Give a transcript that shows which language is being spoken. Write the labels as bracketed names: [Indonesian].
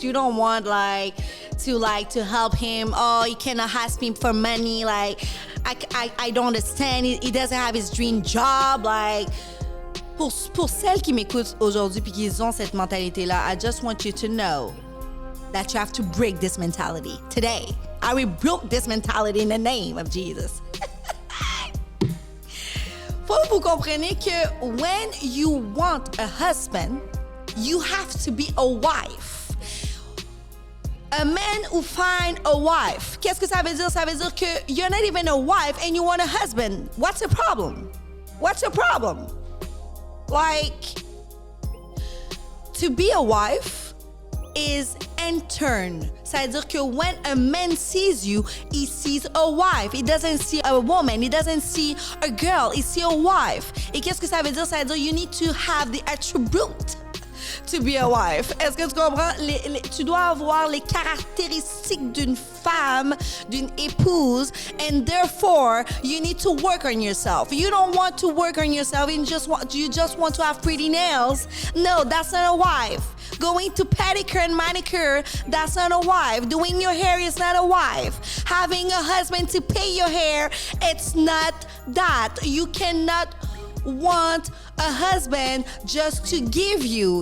[English] You don't want to help him. Oh, he cannot ask me for money. Like, I don't understand. He doesn't have his dream job. Like, [French] pour celles qui m'écoutent aujourd'hui puis qui ont cette mentalité-là, [English] I just want you to know that you have to break this mentality today. I rebuke this mentality in the name of Jesus. [French] Faut que vous compreniez que [English] when you want a husband, you have to be a wife. A man who find a wife. [French] Qu'est-ce que ça veut dire? Ça veut dire que [English] you're not even a wife and you want a husband. What's the problem? What's the problem? Like, to be a wife is intern. [French] Ça veut dire que [English] when a man sees you, he sees a wife. He doesn't see a woman. He doesn't see a girl. He sees a wife. [French] Et qu'est-ce que ça veut dire? Ça veut dire [English] you need to have the attribute to be a wife. [French] Est-ce que tu comprends? Tu dois avoir les caractéristiques d'une femme, d'une épouse, [English] and therefore you need to work on yourself. You don't want to work on yourself and you just want to have pretty nails. No, that's not a wife. Going to pedicure and manicure, that's not a wife. Doing your hair is not a wife. Having a husband to pay your hair, it's not that. You cannot want a husband just to give you.